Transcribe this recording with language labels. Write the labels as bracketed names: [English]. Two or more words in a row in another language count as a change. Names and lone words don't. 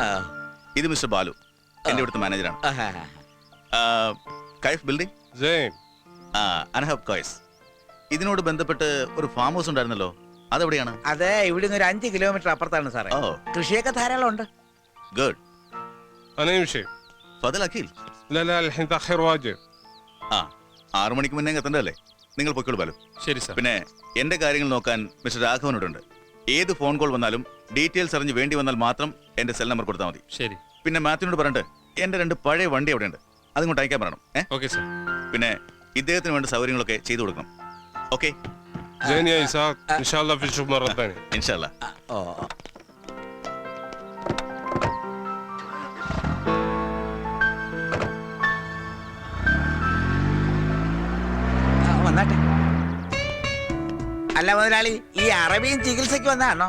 [Malayalam] ഇത് മിസ്റ്റർ ബാലു, എന്റെ ഇവിടുത്തെ മാനേജറാണ്. ആഹാ. കൈഫ് ബിൽഡിംഗ്, അനഹബ് കോയ്സ്. ഇതിനോട് ബന്ധപ്പെട്ട് ഒരു ഫാം ഹൗസ് ഉണ്ടായിരുന്നല്ലോ, അതെവിടെയാണ്? അതെ, ഇവിടുന്ന് ഒരു 5 കിലോമീറ്റർ അപ്പുറത്താണ് സാറേ. ഓ, കൃഷിയൊക്കെ ധാരാളം ഉണ്ട്. ഗുഡ്. [Arabic] أنا يمشي. ഫദൽ അഖിൽ. لا لا الحين تأخير واجب. [Malayalam] ആ, 6 മണിക്ക് മുന്നേ എത്തണ്ടല്ലേ? നിങ്ങൾ പൊയ്ക്കോളൂ ബാലു. ശരി സാർ. പിന്നെ എന്റെ കാര്യങ്ങൾ നോക്കാൻ മിസ്റ്റർ രാഘവനോടുണ്ട്. ഏത് ഫോൺ കോൾ വന്നാലും ഡീറ്റെയിൽസ് അറിഞ്ഞ് വേണ്ടി വന്നാൽ മാത്രം എന്റെ സെൽ നമ്പർ കൊടുത്താൽ മതി. ശരി. പിന്നെ മാത്യുവിനോട് പറഞ്ഞിട്ട് എന്റെ 2 പഴയ വണ്ടി അവിടെ ഉണ്ട്, അതുകൊണ്ട് അയക്കാൻ പറയണം. ഓക്കെ സാർ. പിന്നെ ഇദ്ദേഹത്തിന് വേണ്ട സൗകര്യങ്ങളൊക്കെ ചെയ്തു കൊടുക്കണം. ഓക്കെ, [Arabic] زين يا إسحاق، إن شاء الله في نشوف مرة ثانية. [Malayalam] ഇൻഷാല്ലാ. ഓ, വന്നാട്ടെ. അല്ല മുതലാളി, ഈ അറബിയും ചികിത്സയ്ക്ക് വന്നാണോ?